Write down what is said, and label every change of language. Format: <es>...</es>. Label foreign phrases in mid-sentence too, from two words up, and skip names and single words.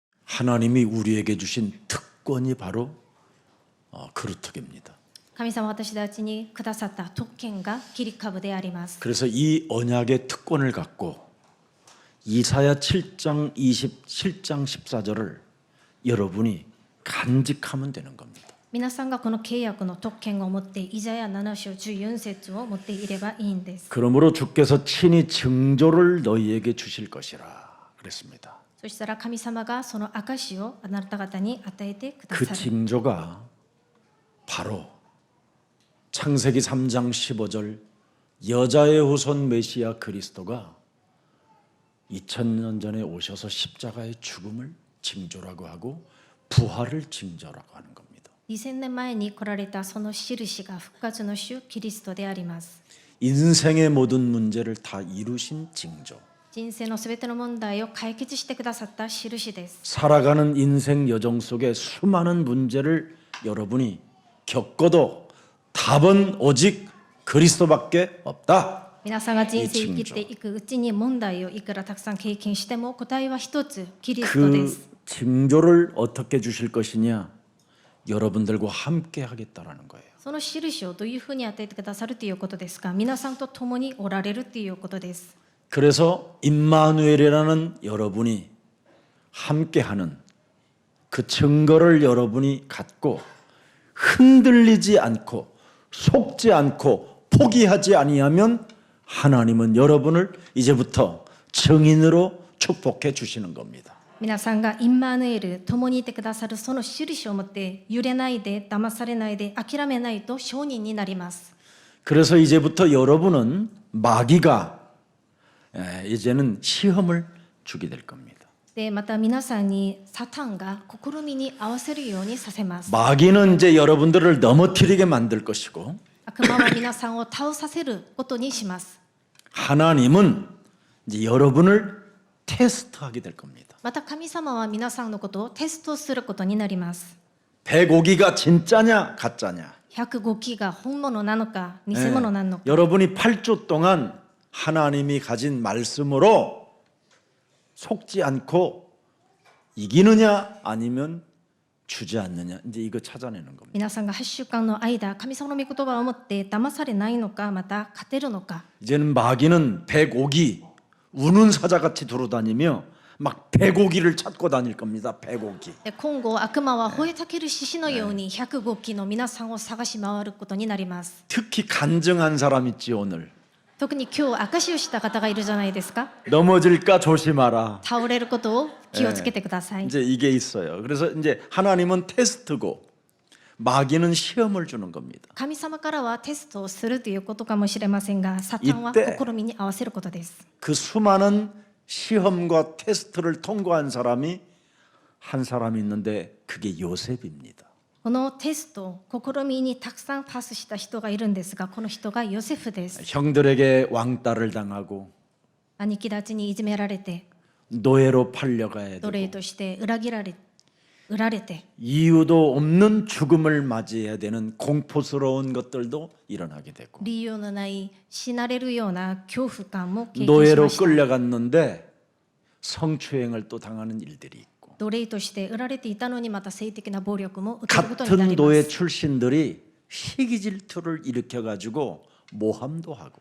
<ko>하나님이 우리에게 주신 특권이 바로 그루터기입니다.</ko> <ja>神様は私たちにくださった特権が切り株であります。</ja> <ko>그래서 이 언약의 특권을 갖고 이사야 7장 27장 14절을 여러분이 간직하면 되는 겁니다.</ko> <ja>皆さんがこの契約の特権を持ってイザヤ7章14節を持っていればいいんです。</ja> <ko>그러므로 주께서 친히 징조를 너희에게 주실 것이라 그랬습니다.</ko> <ja>そしたら神様がその証をあなた方に与えてくだ</ja> <ko>그</ko> <ja>さる。</ja> <ko>징조가 바로 창세기 3장 15절 여자의 후손 메시아 그리스도가 2000년 전에 오셔서 십자가의 죽음을 징조라고 하고 부활을 징조라고 하는 겁니다.</ko> <ja>2000 年前に来られたその印が復活の主キリストであります。</ja> <ko>인생의 모든 문제를 다 이루신 징조.</ko> <ja>人生のすべての問題を解決してくださった印です。</ja> <ko>살아가는 인생 여정 속에 수많은 문제를 여러분이 겪어도 답은 오직 그리스도밖에 없다.</ko> <ja>皆さんが人生生きていくうちに問題をいくらたくさん経験しても答えは一つ、キリストで</ja> <ko>그</ko> <ja>す。</ja> <ko>징조를 어떻게 주실 것이냐? 여러분들과 함께 하겠다라는 거예요.</ko> <ja>その印をどういうふうに与えてくださるということですか。皆さんと共におられるということです。</ja> <ko>그래서 임마누엘이라는 여러분이 함께하는 그 증거를 여러분이 갖고 흔들리지 않고 속지 않고 포기하지 아니하면 하나님은 여러분을 이제부터 증인으로 축복해 주시는 겁니다.</ko> <ja>皆さんがインマヌエル、共にいてくださるその印を持って揺れないで、騙されないで、諦めないと証人になります。</ja> <ko>그래서 이제부터 여러분은 마귀가 이제는 시험을 주게 될 겁니다.</ko> <ja>で、また皆さんにサタンが試みに合わせるようにさせます。</ja> <ko>마귀는 이제 여러분들을 넘어뜨리게 만들 것이고</ko> <ja>悪魔は皆さんを倒させることにします。</ja> <ko>하나님은 이제 여러분을 테스트하게 될 겁니다.</ko> <ja>また神様は皆さんのことをテストすることになります。</ja> <ko>105기가 진짜냐 가짜냐.</ko> <ja>105 期が本物なのか偽物なのか。</ja> <ko>여러분이 8주 동안 하나님이 가진 말씀으로 속지 않고 이기느냐 아니면 주지 않느냐 이제 이거 찾아내는 겁니다.</ko> <ja>皆さんが8週間の間、神様の御言葉を持って騙されないのか、また勝てるのか。</ja> <ko>이제는 마귀는 105기 우는 사자같이 돌아다니며 막 105기를 찾고 다닐 겁니다. 105기.</ko> <ja>で今後悪魔は吠えたける獅子のように105期の皆さんを探し回ることになります。</ja> <ko>특히 간증한 사람 있지 오늘.</ko> <ja>特に今日証しをした方がいるじゃないですか。</ja> <ko>넘어질까 조심하라.</ko> <ja>倒れることを気をつけてください。</ja> <ko>이제 이게 있어요. 그래서 이제 하나님은 테스트고 마귀는 시험을 주는 겁니다.</ko> <ja>神様からはテストをするということかもしれませんが、サタンは試みに合わせることです。</ja> <ko>그 수많은 시험과 테스트를 통과한 사람이 한 사람이 있는데 그게 요셉입니다.</ko> <ja>このテスト、試みにたくさんパスした人がいるんですが、この人がヨセフです。</ja> <ko>형들에게 왕따를 당하고</ko> <ja>兄貴たちにいじめられて、</ja> <ko>노예로 팔려가야</ko> <ja>奴隷</ja> <ko>되고</ko> <ja>として裏切られ、売られて、</ja> <ko>이유도 없는 죽음을 맞이해야 되는 공포스러운 것들도 일어나게 되고</ko> <ja>理由のない死なれるような恐怖感も経験し</ja> <ko>노예로</ko> <ja>ました。</ja> <ko>끌려갔는데 성추행을 또 당하는 일들이 있고</ko> <ja>奴隷として売られていたのにまた性的な暴力も受けることにな</ja> <ko>같은</ko> <ja>りま</ja> <ko>노예</ko> <ja>す。</ja> <ko>출신들이 시기질투를 일으켜가지고 모함도 하고</ko>